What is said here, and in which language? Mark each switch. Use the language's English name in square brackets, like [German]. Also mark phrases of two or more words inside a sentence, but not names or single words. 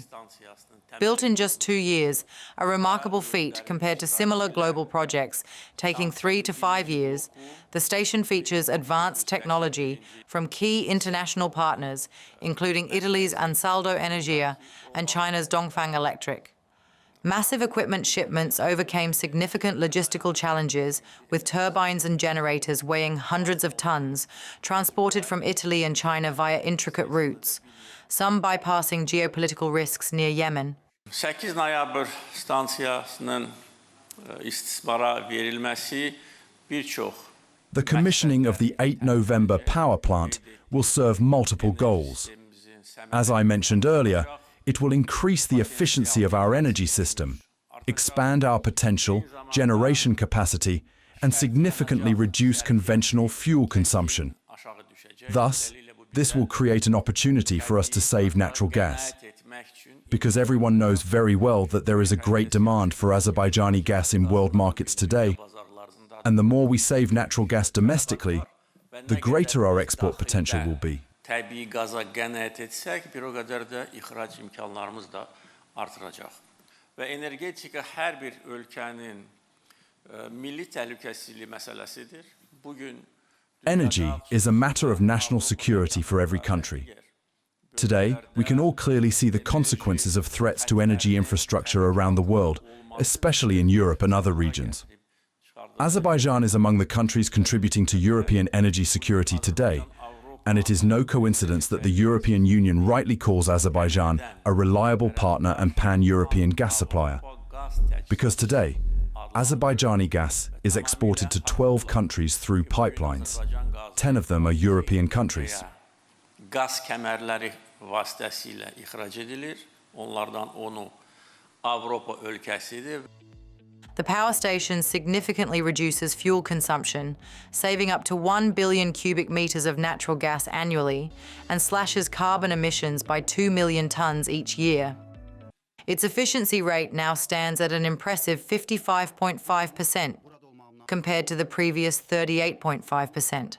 [English] Built in just 2 years, a remarkable feat compared to similar global projects taking 3 to 5 years, the station features advanced technology from key international partners, including Italy's Ansaldo Energia and China's Dongfang Electric. Massive equipment shipments overcame significant logistical challenges, with turbines and generators weighing hundreds of tons, transported from Italy and China via intricate routes, some bypassing geopolitical risks near Yemen. [Azerbaijani] 8 noyabr stansiyasının istismara verilmesi birçok. [English] The commissioning of the 8 November power plant will serve multiple goals. As I mentioned earlier, it will increase the efficiency of our energy system, expand our potential, generation capacity, and significantly reduce conventional fuel consumption. Thus, this will create an opportunity for us to save natural gas, because everyone knows very well that there is a great demand for Azerbaijani gas in world markets today, and the more we save natural gas domestically, the greater our export potential will be. [Azerbaijani] Təbii qaza qənaət etsək, bir o qədər də ixrac imkanlarımız da artıracaq. Və energetika hər bir ölkənin milli təhlükəsizliyi məsələsidir. Bugün [English] Energy is a matter of national security for every country. Today, we can all clearly see the consequences of threats to energy infrastructure around the world, especially in Europe and other regions. Azerbaijan is among the countries contributing to European energy security today, and it is no coincidence that the European Union rightly calls Azerbaijan a reliable partner and pan-European gas supplier. Because today, Azerbaijani gas is exported to 12 countries through pipelines. 10 of them are European countries. [Azerbaijani] Qaz kəmərləri vasitəsilə ixrac edilir. Onlardan onu Avropa ölkəsidir. [English] The power station significantly reduces fuel consumption, saving up to 1 billion cubic meters of natural gas annually, and slashes carbon emissions by 2 million tons each year. Its efficiency rate now stands at an impressive 55.5%, compared to the previous 38.5%.